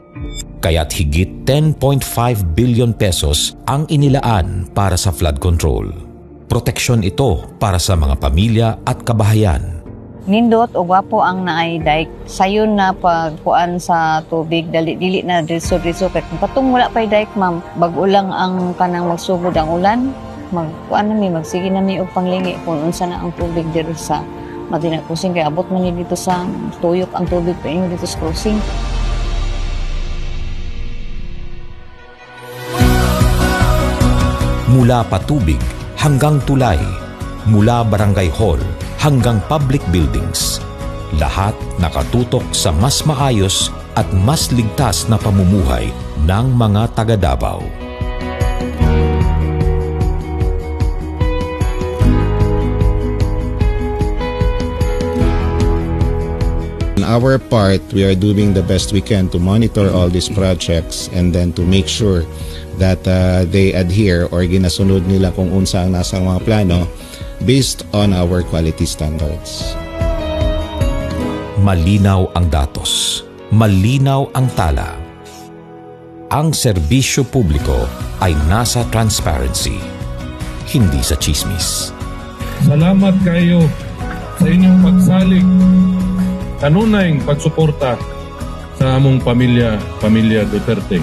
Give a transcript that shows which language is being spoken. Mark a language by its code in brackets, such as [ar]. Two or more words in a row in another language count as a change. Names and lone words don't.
[tl] Kaya't higit 10.5 billion pesos ang inilaan para sa [en] flood control. [tl] Proteksyon ito para sa mga pamilya at kabahayan. [ceb] Nindot o gwapo ang naay dike sayon na pagkuan sa tubig dili na diso kay patong wala pay dike ma'am bag-o lang ang kanang magsugod ang ulan magkuan na mi magsige na mi og panglingi kung unsa na ang tubig diri sa Madina crossing kay abot man ni dito sa tuyok ang tubig pa inyo dito sa crossing. [tl] Mula patubig hanggang tulay, mula barangay hall hanggang [en] public buildings, [tl] lahat nakatutok sa mas maayos at mas ligtas na pamumuhay ng mga taga Davao. [en] On our part, we are doing the best we can to monitor all these projects and then to make sure that they adhere or [ceb] ginasunod nila kung unsa ang nasa mga plano [en] based on our quality standards. [tl] Malinaw ang datos, malinaw ang tala. Ang serbisyo publiko ay nasa transparency, hindi sa chismis. [ceb] Salamat kayo sa inyong pagsalig, kanunayng pagsuporta sa among pamilya Duterte.